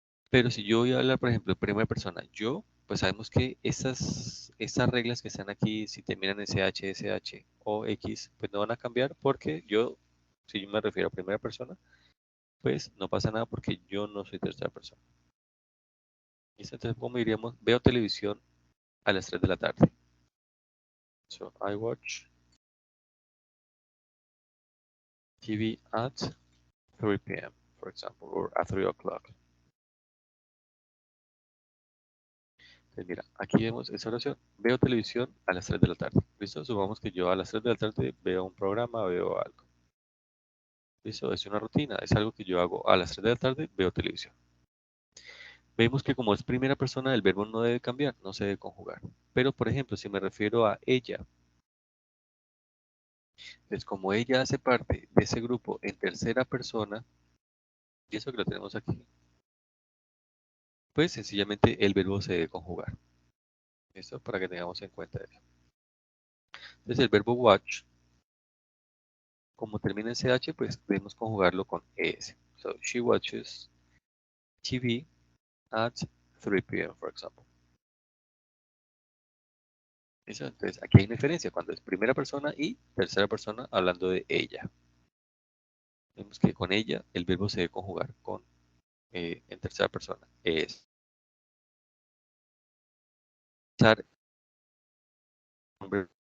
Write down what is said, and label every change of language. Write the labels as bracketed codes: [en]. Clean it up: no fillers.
[es] Pero si yo voy a hablar, por ejemplo, en primera persona, yo, pues sabemos que estas reglas que están aquí, si terminan en CH, SH o X, pues no van a cambiar porque yo, si yo me refiero a primera persona, pues no pasa nada porque yo no soy tercera persona. ¿Listo? Entonces, ¿cómo diríamos? Veo televisión a las 3 de la tarde. [en] So, I watch TV at 3 p.m., for example, or at 3 o'clock. [es] Entonces, mira, aquí vemos esa oración. Veo televisión a las 3 de la tarde. ¿Listo? Supongamos que yo a las 3 de la tarde veo un programa, veo algo. ¿Listo? Es una rutina, es algo que yo hago a las 3 de la tarde, veo televisión. Vemos que como es primera persona, el verbo no debe cambiar, no se debe conjugar. Pero, por ejemplo, si me refiero a ella, pues como ella hace parte de ese grupo en tercera persona, y eso que lo tenemos aquí, pues sencillamente el verbo se debe conjugar. ¿Listo? Para que tengamos en cuenta eso. Entonces el verbo watch, como termina en CH, pues debemos conjugarlo con ES. [en] So, she watches TV at 3 p.m., for example. [es] ¿Listo? Entonces aquí hay una diferencia cuando es primera persona y tercera persona hablando de ella. Vemos que con ella el verbo se debe conjugar con en tercera persona. Es usar un verbo.